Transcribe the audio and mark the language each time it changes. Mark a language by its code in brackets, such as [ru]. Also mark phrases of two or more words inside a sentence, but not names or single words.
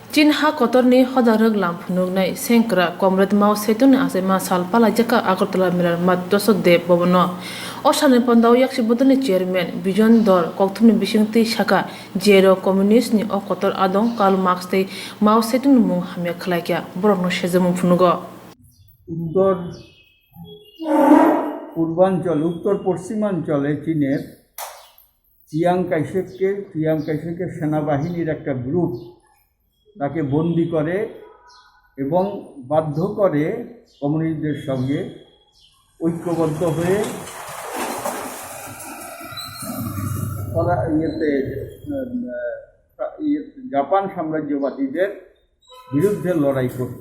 [trp] चीन हा कतरनि हजारक लामफुनुगनाय सेंक्रा कमरेड माओ सेतुंनि आसे मा सालपाला जका आगरतला मिलार मा दशक देब भवन असानि पंदाव याक्षि बदलनि चेयरमैन बिजन दर कक्थुमनि बिसिंति साका जेरो कम्युनिस्ट नि अकतर आदं कार्ल मार्क्स ते माओ सेतुंनि मुं हामिया खलायकिया बरकनो सेजमुं फुनुगो [bn] उत्तर পূর্বাঞ্চল উত্তর পশ্চিমাঞ্চলে চীনের চিয়াং কাইশেকের সেনাবাহিনীর একটা গ্রুপ তাকে বন্দি করে এবং বাধ্য করে কমিউনিস্টদের সঙ্গে ঐক্যবদ্ধ হয়ে জাপান সাম্রাজ্যবাদীদের বিরুদ্ধে লড়াই করতে।